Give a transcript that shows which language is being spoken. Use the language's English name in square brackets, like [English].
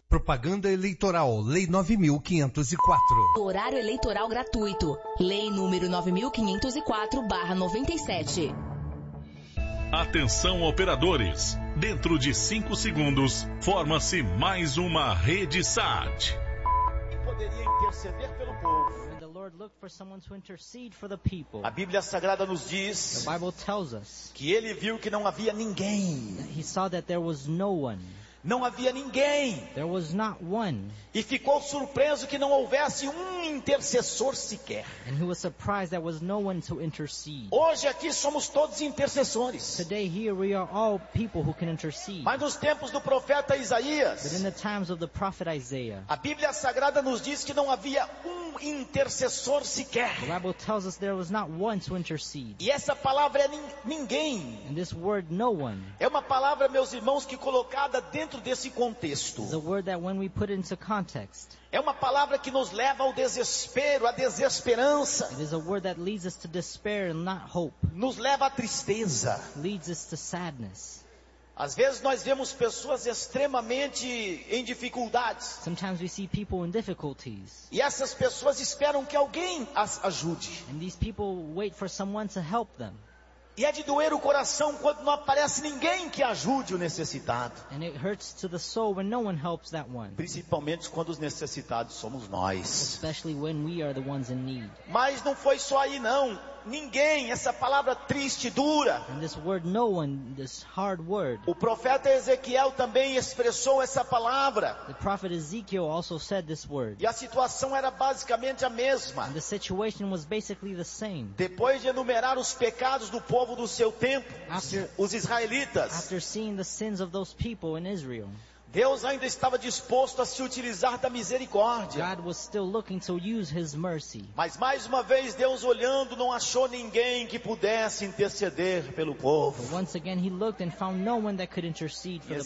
[Portuguese] Propaganda Eleitoral, Lei 9.504. Horário eleitoral gratuito, Lei número 9.504/97. Atenção, operadores. Dentro de 5 segundos, forma-se mais uma rede SAT. Poderia interceder pelo povo. [English] The Lord looked for someone to intercede for the people. [Portuguese] A Bíblia Sagrada nos diz. [English] The Bible tells us. [Portuguese] Que ele viu que não havia ninguém. [English] He saw that there was no one. [Portuguese] Não havia ninguém. [English] There was not one. [Portuguese] E ficou surpreso que não houvesse um intercessor sequer. [English] And he was surprised there was no one to intercede. [Portuguese] Hoje aqui somos todos intercessores. [English] Today here we are all people who can intercede. [Portuguese] Mas nos tempos do profeta Isaías. [English] But in the times of the prophet Isaiah. [Portuguese] A Bíblia Sagrada nos diz que não havia um intercessor sequer. [English] The Bible tells us there was not one to intercede. [Portuguese] E essa palavra é ninguém. [English] And this word no one. [Portuguese] É uma palavra, meus irmãos, que colocada dentro desse contexto. [English] The word that when we put into context. [Portuguese] É uma palavra que nos leva ao desespero, à desesperança. [English] It is a word that leads us to despair and not hope. [Portuguese] Nos leva à tristeza. [English] Leads us to sadness. [Portuguese] Às vezes nós vemos pessoas extremamente em dificuldades. [English] Sometimes we see people in difficulties. [Portuguese] E essas pessoas esperam que alguém as ajude. [English] And these people wait for someone to help them. [Portuguese] E é de doer o coração quando não aparece ninguém que ajude o necessitado. [English] And it hurts to the soul when no one helps that one. [Portuguese] Principalmente quando os necessitados somos nós. [English] Especially when we are the ones in need. [Portuguese] Mas não foi só aí não. Ninguém, essa palavra triste, dura. [English] And this word, no one, this hard word. [Portuguese] O profeta Ezequiel também expressou essa palavra. [English] The prophet Ezekiel also said this word. [Portuguese] E a situação era basicamente a mesma. [English] And the situation was basically the same. [Portuguese] Depois de enumerar os pecados do povo do seu tempo, os israelitas. [English] After seeing the sins of those people in Israel. [Portuguese] Deus ainda estava disposto a se utilizar da misericórdia. [English] God was still looking to use his mercy. [Portuguese] Mas mais uma vez, Deus olhando, não achou ninguém que pudesse interceder pelo povo. [English] Once again, he looked and found no one that could intercede for the